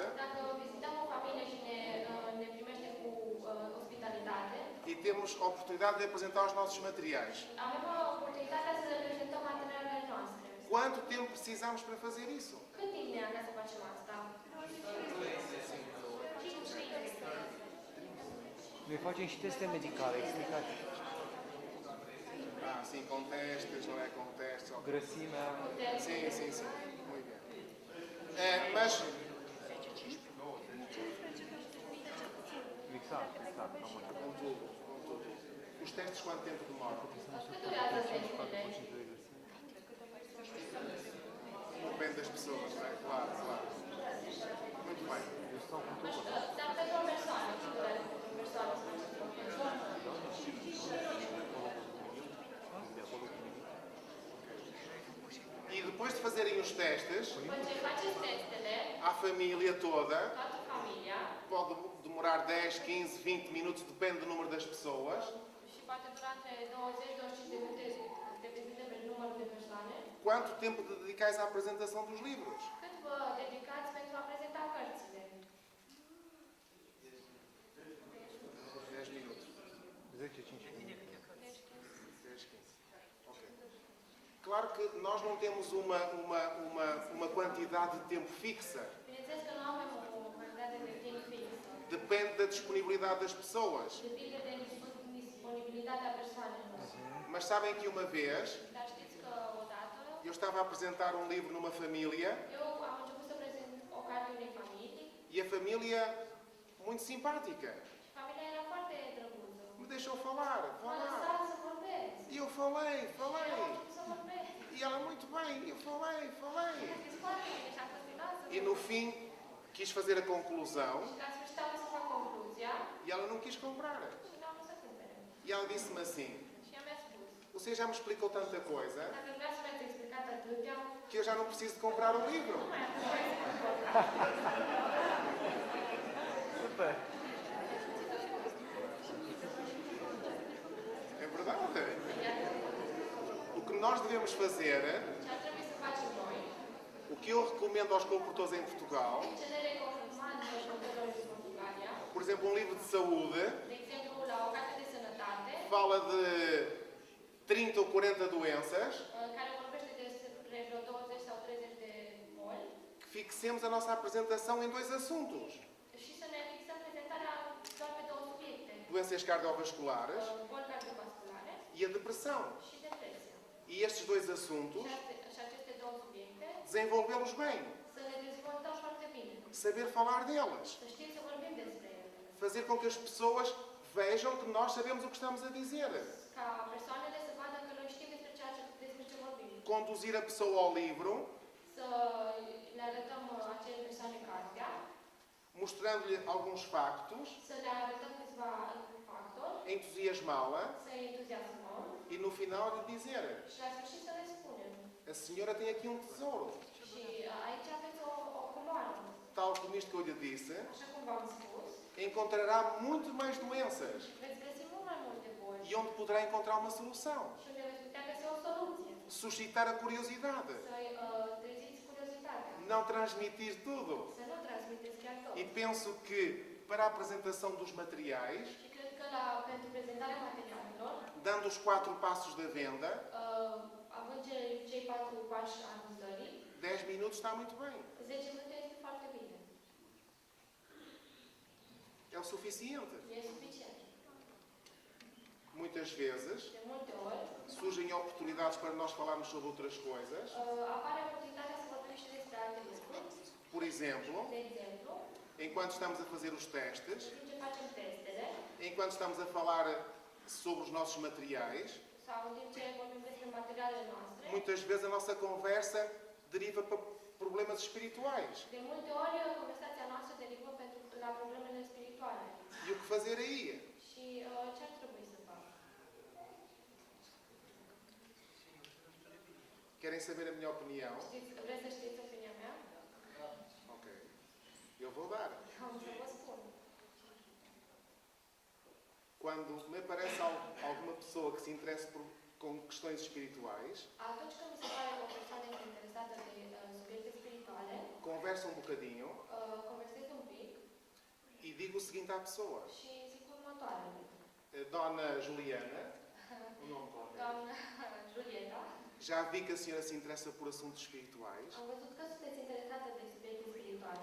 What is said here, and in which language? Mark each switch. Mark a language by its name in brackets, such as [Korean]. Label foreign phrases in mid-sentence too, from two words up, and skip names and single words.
[Romanian] Dacă vizităm o familie și ne primește cu ospitalitate, [Portuguese] e temos a oportunidade de apresentar os nossos materiais. [Romanian] avem oportunitatea să le prezentăm materialele noastre. [Portuguese] Quanto tempo precisamos para fazer isso? [Romanian] Cât timp ne ia ca să facem asta? Noi facem și teste medicale, explicați. [Portuguese] Ah, sim, com testes, não é? Com testes. Ok. [Romanian] Grăsimea, [Portuguese] Sim, sim, sim. Muito bem. Mas [Romanian] exact, am înțeles. [Portuguese] com tudo, com tudo. Os testes quanto tempo demoram? [Romanian] Cât durează testele? [Portuguese] Depende das pessoas, não é? Claro, claro. Muito bem. [Romanian] Eu stau cu Nu totul. știu, dar pentru o persoană, cât durează pentru o persoană să faceți o persoană? [Portuguese] E depois de fazerem os testes, [Romanian] După ce faceți testele, [Portuguese] à família toda, [Romanian] toată familia, [Portuguese] pode demorar 10, 15, 20 minutos, depende do número das pessoas. [Romanian] și poate dura între 20-25 de minute, depinde de numărul de persoane, [Portuguese] Quanto tempo dedicais à apresentação dos livros? [Romanian] cât vă dedicați pentru a prezenta cărțile? [Portuguese] 10 minutos. [Romanian] 10-15 minute. 10, 15. Ok. [Portuguese] Claro que nós não temos uma quantidade de tempo fixa. [Romanian] Bineînțeles că nu avem o cantitate de timp fixă. [Portuguese] Depende da disponibilidade das pessoas. [Romanian] Depinde de disponibilitatea persoanelor. [Portuguese] Mas sabem que uma vez [Romanian] Dar știți că odată [Portuguese] eu estava a apresentar um livro numa família [Romanian] eu am început să prezint o carte unei familii [Portuguese] e a família, muito simpática, [Romanian] și familia era foarte drăguță. [Portuguese] me deixou falar. [Romanian] M-a lăsat să vorbesc. [Portuguese] E eu falei. [Romanian] Și eu am început să vorbesc. [Portuguese] E ela, muito bem, eu falei. [Romanian] A zis foarte bine și am continuat să [Portuguese] E no fim, quis fazer a conclusão [Romanian] Și la sfârșit am vrut să fac concluzia [Portuguese] e ela não quis comprar. [Romanian] și n-am vrut să cumpere. [Portuguese] E ela disse-me assim, [Romanian] Și ea mi-a spus, [Portuguese] você já me explicou tanta coisa [Romanian] dacă vreau să mi-ați explicat atâtea, [Portuguese] que eu já não preciso de comprar o livro. [Romanian] nu mai am nevoie să cumpăr. Super! [Portuguese] É verdade. O que nós devemos fazer [Romanian] Ce ar trebui să facem [Portuguese] que eu recomendo aos colportores em Portugal, [Romanian] Ce le recomand lucrătorilor din Portugalia, [Portuguese] por exemplo, um livro de saúde, [Romanian] de exemplu, la o carte de sănătate, [Portuguese] fala de 30 ou 40 doenças, [Romanian] care vorbește despre vreo 20 sau 30 de boli, [Portuguese] que fixemos a nossa apresentação em dois assuntos. [Romanian] și să ne fixăm prezentarea doar pe două subiecte. [Portuguese] Doenças cardiovasculares [Romanian] Boli cardiovasculare [Portuguese] e a depressão. [Romanian] și depresia. [Portuguese] E estes dois assuntos, [Romanian] Și aceste două subiecte, [Portuguese] desenvolvê-los bem. [Romanian] să le dezvoltăm foarte bine. [Portuguese] Saber falar delas. [Romanian] Să știm să vorbim despre ele. [Portuguese] Fazer com que as pessoas vejam que nós sabemos o que estamos a dizer. [Romanian] Ca persoanele să vadă că noi știm despre ce vorbim. [Portuguese] Conduzir a pessoa ao livro, [Romanian] Să le arătăm acele persoane cartea, [Portuguese] mostrando-lhe alguns factos, [Romanian] să le arătăm câțiva factori, [Portuguese] entusiasmá-la [Romanian] să-i entuziasmăm [Portuguese] e no final lhe dizer: [Romanian] și la sfârșit să le spunem. [Portuguese] a senhora tem aqui um tesouro. [Romanian] Și aici aveți o comoară. [Portuguese] Tal como isto que eu lhe disse, [Romanian] Așa cum v-am spus, [Portuguese] encontrará muito mais doenças [Romanian] veți găsi mult mai multe boli [Portuguese] e onde poderá encontrar uma solução. [Romanian] și unde veți putea găsi o soluție. [Portuguese] Suscitar a curiosidade. [Romanian] Să-i treziți curiozitatea. [Portuguese] Não transmitir tudo. [Romanian] Să nu transmiteți chiar tot. [Portuguese] E penso que para a apresentação dos materiais, [Romanian] Și cred că pentru prezentarea materialelor, [Portuguese] dando os 4 passos da venda, [Romanian] având cei 4 pași al vânzării, [Portuguese] 10 minutos está muito bem. [Romanian] 10 minute este foarte bine. [Portuguese] É o suficiente. [Romanian] E suficient. [Portuguese] Muitas vezes [Romanian] De multe ori, [Portuguese] surgem oportunidades para nós falarmos sobre outras coisas. [Romanian] apare oportunitatea să vorbim și despre alte lucruri. [Portuguese] Por exemplo, [Romanian] De exemplu, [Portuguese] enquanto estamos a fazer os testes, [Romanian] în timp ce facem testele, [Portuguese] enquanto estamos a falar sobre os nossos materiais, [Romanian] sau în timp ce vorbim despre materialele noastre, [Portuguese] muitas vezes a nossa conversa deriva para problemas espirituais. [Romanian] de multe ori conversația noastră derivă la problemele spirituale. [Portuguese] E o que fazer aí? [Romanian] Și ce ar trebui să fac? [Portuguese] Querem saber a minha opinião? [Romanian] Vreți să știți opinia mea? [Portuguese] Ok. Eu vou dar. [Romanian] Am să vă spun. [Portuguese] Quando me aparece alguma pessoa que se interessa com questões espirituais, [Romanian] Atunci când mi se pare că o persoană este interesată de subiecte spirituale, [Portuguese] converso um bocadinho [Romanian] conversez un pic [Portuguese] e digo o seguinte à pessoa: [Romanian] și zic următoarele. [Portuguese] Dona Juliana, o nome qualquer, [Romanian] Doamna Julieta, [Portuguese] já vi que a senhora se interessa por assuntos espirituais. [Romanian] am văzut că sunteți interesată de subiecte spirituale